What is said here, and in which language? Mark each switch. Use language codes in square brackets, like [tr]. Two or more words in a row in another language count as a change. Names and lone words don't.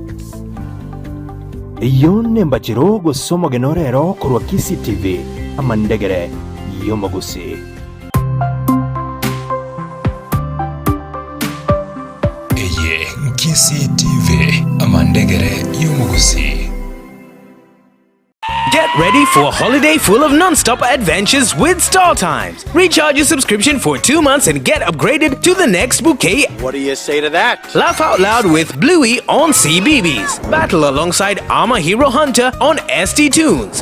[guz] iyo nembachiro gosoma genorero korwa Kisii TV amandegere yomogusi eye Kisii TV amandegere yomogusi [en] Get ready for a holiday full of non-stop adventures with StarTimes. Recharge your subscription for 2 months and get upgraded to the next bouquet. What do you say to that? Laugh out loud with Bluey on CBeebies. Battle alongside Armor Hero Hunter on ST Tunes.